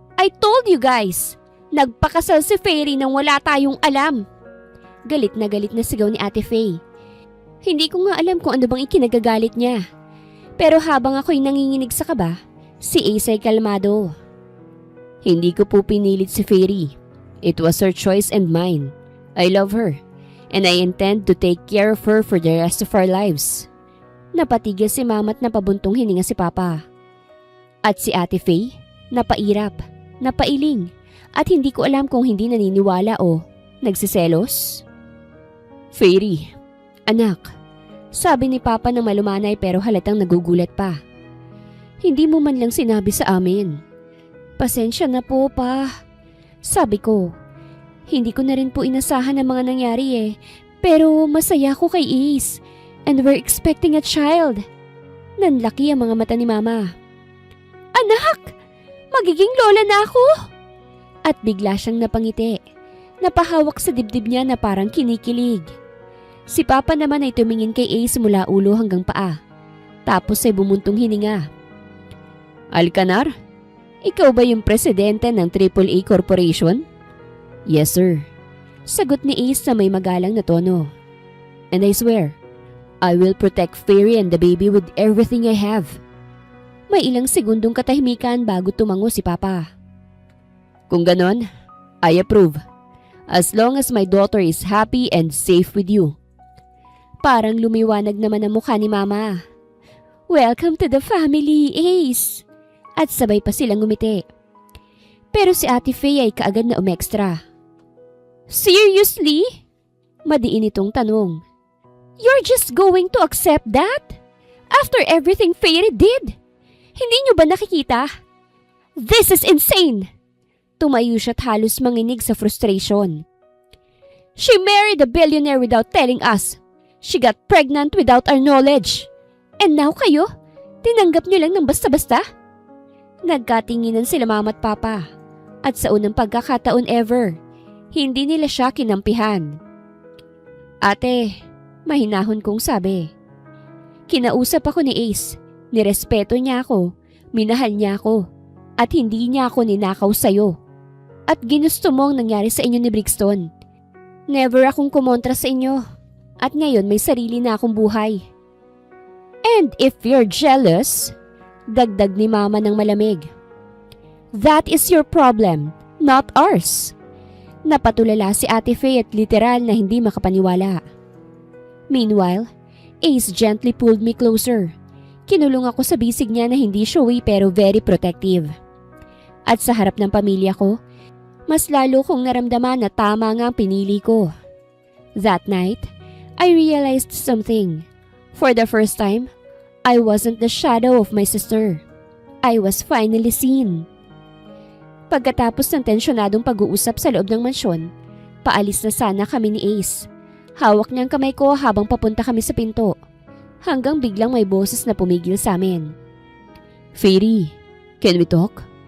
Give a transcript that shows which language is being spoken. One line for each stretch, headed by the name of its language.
English: I told you guys!
Filipino: Nagpakasal si Fairy nang wala tayong alam. Galit na sigaw ni Ate Faye. Hindi ko nga alam kung ano bang ikinagagalit niya. Pero habang ako'y nanginginig sa kaba, si Ace ay kalmado. Hindi ko po pinilit si Fairy.
English: It was her choice and mine. I love her. And I intend to take care of her for the rest of our lives.
Filipino: Napatigil si Mama at napabuntong hininga si Papa. At si Ate Faye, napairap, napailing, at hindi ko alam kung hindi naniniwala o nagsiselos. Fairy, anak, sabi ni Papa ng malumanay pero halatang nagugulat pa. Hindi mo man lang sinabi sa amin. Pasensya na po, Pa. Sabi ko, hindi ko na rin po inasahan ang mga nangyari eh. Pero masaya ko kay Ace.
English: And we're expecting a child.
Filipino: Nanlaki ang mga mata ni Mama. Anak! Magiging lola na ako! At bigla siyang napangiti. Napahawak sa dibdib niya na parang kinikilig. Si Papa naman ay tumingin kay Ace mula ulo hanggang paa. Tapos ay bumuntong hininga. Alcanar, ikaw ba yung presidente ng AAA Corporation?
English: Yes, sir.
Filipino: Sagot ni Ace na may magalang na tono.
English: And I swear, I will protect Fairy and the baby with everything I have.
Filipino: May ilang segundong katahimikan bago tumango si Papa. Kung ganon,
English: I approve. As long as my daughter is happy and safe with you.
Filipino: Parang lumiwanag naman ang mukha ni Mama.
English: Welcome to the family, Ace!
Filipino: At sabay pa silang ngumiti. Pero si Ate Faye ay kaagad na umextra.
English: Seriously?
Filipino: Madiin itong tanong.
English: You're just going to accept that? After everything Fairy did?
Filipino: Hindi niyo ba nakikita?
English: This is insane!
Filipino: Tumayo siya't halos manginig sa frustration.
English: She married a billionaire without telling us. She got pregnant without our knowledge. And now
Filipino: kayo, tinanggap niyo lang ng basta-basta? Nagkatinginan sila Mama at Papa. At sa unang pagkakataon ever, hindi nila siya kinampihan. Ate, mahinahon kong sabi. Kinausap ako ni Ace, nirespeto niya ako, minahal niya ako, at hindi niya ako ninakaw sa'yo. At ginusto mo ang nangyari sa inyo ni Brixton. Never akong kumontra sa inyo, at ngayon may sarili na akong buhay.
English: And if you're jealous,
Filipino: dagdag ni Mama ng malamig.
English: That is your problem, not ours.
Filipino: Napatulala si Ate Faye at literal na hindi makapaniwala.
English: Meanwhile, Ace gently pulled me closer.
Filipino: Kinulong ako sa bisig niya na hindi showy pero
English: very protective.
Filipino: At sa harap ng pamilya ko, mas lalo kong naramdaman na tama nga ang pinili ko.
English: That night, I realized something. For the first time, I wasn't the shadow of my sister. I was finally seen.
Filipino: Pagkatapos ng tensyonadong pag-uusap sa loob ng mansyon, paalis na sana kami ni Ace. Hawak niyang kamay ko habang papunta kami sa pinto. Hanggang biglang may boses na pumigil sa amin.
English: Fairy, can we talk?